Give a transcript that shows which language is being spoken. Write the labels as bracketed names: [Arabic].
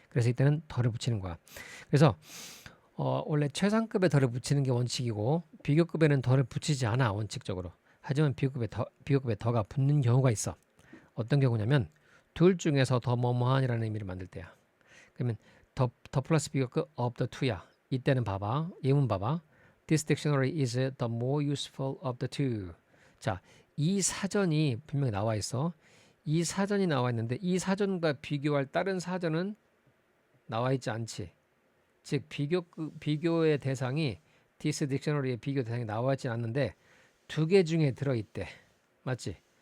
[Korean] 그래서 이때는 덜을 붙이는 거야. 그래서 원래 최상급에 덜을 붙이는 게 원칙이고 비교급에는 덜을 붙이지 않아. 원칙적으로. 하지만 비교급에 더가 붙는 경우가 있어. 어떤 경우냐면 둘 중에서 더 뭐뭐한이라는 의미를 만들 때야. 그러면 더 플러스 비교급 [English] of the two [Korean] 야. 이때는 봐봐. 예문 봐봐. [English] This dictionary is the more useful of the two. [Korean] 자, 이 사전이 분명히 나와 있어. 이 사전이 나와 있는데 이 사전과 비교할 다른 사전은 나와 있지 않지. 즉 비교의 대상이 [English] this dictionary [Korean] 의 비교 대상이 나와 있지 않는데 두 개 중에 들어 있대. 맞지?